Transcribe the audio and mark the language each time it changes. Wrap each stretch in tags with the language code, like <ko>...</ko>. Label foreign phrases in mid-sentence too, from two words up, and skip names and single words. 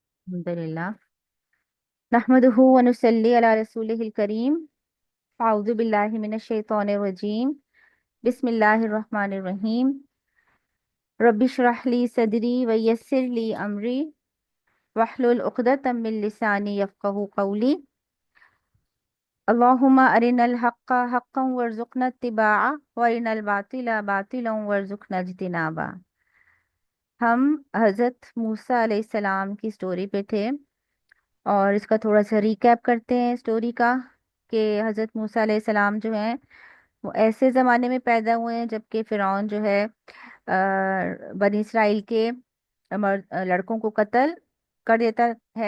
<ar>الحمد لله نحمده ونصلي على رسوله الكريم. أعوذ بالله من الشيطان الرجيم. بسم الله الرحمن الرحيم. رب اشرح لي صدري ويسر لي أمري واحلل عقدة من لساني يفقهوا قولي. اللهم أرنا الحق حقا وارزقنا اتباعه وأرنا الباطل باطلا وارزقنا اجتنابه.</ar> <ur>ہم حضرت موسیٰ علیہ السلام کی سٹوری پہ تھے اور اس کا تھوڑا سا ریکیپ کرتے ہیں سٹوری کا کہ حضرت موسیٰ علیہ السلام جو ہیں وہ ایسے زمانے میں پیدا ہوئے ہیں جبکہ فرعون جو ہے بنی اسرائیل کے لڑکوں کو قتل کر دیتا ہے.</ur>